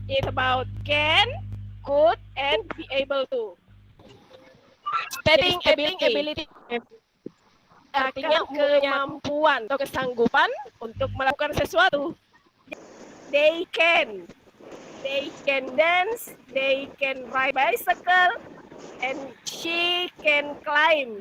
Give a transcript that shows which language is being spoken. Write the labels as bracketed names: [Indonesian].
[English] It's about can, could, and be able to. [Indonesian] Stating ability artinya kemampuan atau kesanggupan untuk melakukan sesuatu. [English] They can dance, they can ride bicycle, and she can climb.